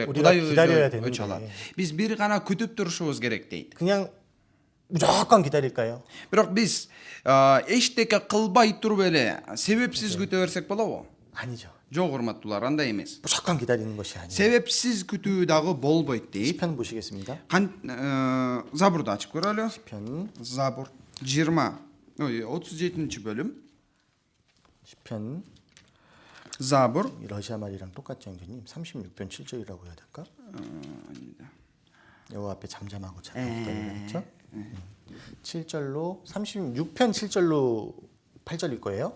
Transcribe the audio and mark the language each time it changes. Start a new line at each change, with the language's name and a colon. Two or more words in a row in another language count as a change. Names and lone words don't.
Korean: 우리가
Kyrgyz: Кудай
Korean: 기다려야
Kyrgyz: өзү өч
Korean: 되는데.
Kyrgyz: алат. Биз бир гана күтүп турушубуз керек дейт.
Korean: 그냥 무조건 기다릴까요?
Kyrgyz: Бирок биз эчтеке кылбай туруп эле себепсиз күтө берсек болобу?
Korean: 아니죠.
Kyrgyz: Жок, урматтуулар, андай эмес.
Korean: 무조건 기다리는 것이 아니에요.
Kyrgyz: Себепсиз күтүү дагы болбойт дейт.
Korean: 시편 보시겠습니다.
Kyrgyz: Забурду ачып көрөлү.
Korean: 시편
Kyrgyz: Забур 37 бөлүм.
Korean: 시편
Kyrgyz: Забур
Korean: 이 러시아 말이랑 똑같죠, 형제님? 36편 7절이라고 해야 될까? 아닙니다. 여호와 앞에 잠잠하고 그렇죠? 7절로 36편 7절로 8절일 거예요.